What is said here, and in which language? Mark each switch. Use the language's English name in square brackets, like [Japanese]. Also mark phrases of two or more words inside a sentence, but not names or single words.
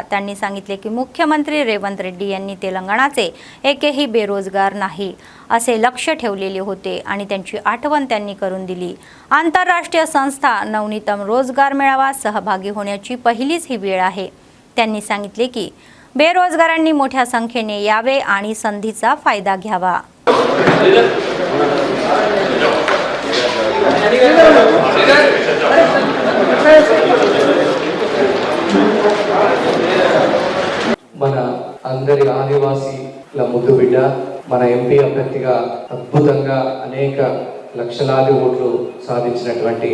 [Marathi] त्यांनी सांगितले की मुख्यमंत्री रेवंत रेड्डी यांनी तेलंगणाचे एकही बेरोजगार नाही असे लक्ष्य ठेवलेले होते आणि त्यांची आठवण त्यांनी करून दिली. आंतरराष्ट्रीय संस्था नवनीतम रोजगार मेळावा सहभागी होण्याची पहिलीच ही वेळ आहे. त्यांनी सांगितले की बेरोजगारांनी मोठ्या संख्येने यावे आणि संधीचा फायदा घ्यावा. [Telugu] మన అందరి ఆదివాసీల ముద్దు బిడ్డ మన ఎంపీ అభ్యర్థిగా అద్భుతంగా అనేక లక్షలాది ఓట్లు సాధించినటువంటి